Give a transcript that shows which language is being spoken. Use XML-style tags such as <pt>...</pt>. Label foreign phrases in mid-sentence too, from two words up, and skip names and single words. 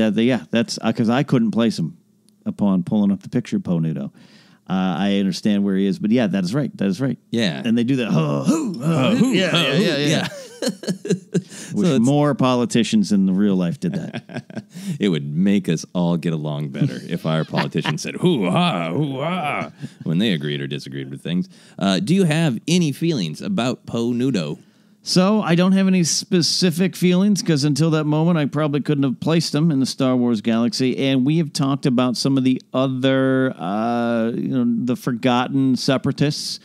<en>That's because I couldn't place him upon pulling up the picture of Po Nudo. I understand where he is, but that is right. That is right. Yeah. And they do that. Yeah. Wish more politicians in the real life did that. It would make us all get along better if our politicians said hoo-ha, hoo-ha, when they agreed or disagreed with things. Do you have any feelings about Po Nudo? So I don't have any specific feelings because until that moment, I probably couldn't have placed him in the Star Wars galaxy. And we have talked about some of the other, the forgotten separatists.</en>